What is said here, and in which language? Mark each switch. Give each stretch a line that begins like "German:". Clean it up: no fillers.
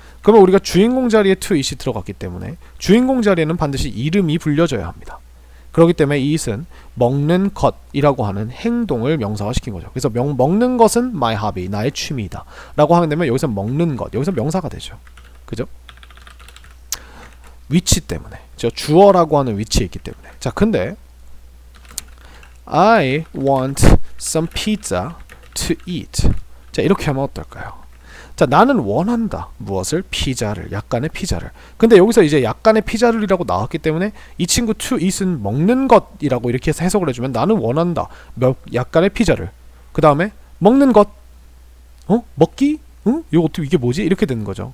Korean: 그러면 우리가 주인공 자리에
English: to eat
Korean: 이 들어갔기 때문에 주인공 자리에는 반드시 이름이 불려져야 합니다. 그렇기 때문에 eat은 먹는 것이라고 하는 행동을 명사화시킨 거죠. 그래서 먹는 것은
English: my hobby,
Korean: 나의 취미이다 라고 하게 되면 여기서 먹는 것, 여기서 명사가 되죠. 그죠? 위치 때문에, 주어라고 하는 위치에 있기 때문에. 자, 근데
English: I want some pizza to eat.
Korean: 자, 이렇게 하면 어떨까요? 자, 나는 원한다. 무엇을? 피자를. 약간의 피자를. 근데 여기서 이제 약간의 피자를 이라고 나왔기 때문에 이 친구
English: to eat
Korean: 은 먹는 것이라고 이렇게 해서 해석을 해주면, 나는 원한다. 약간의 피자를. 그 다음에 먹는 것. 먹기? 이게 뭐지? 이렇게 되는 거죠.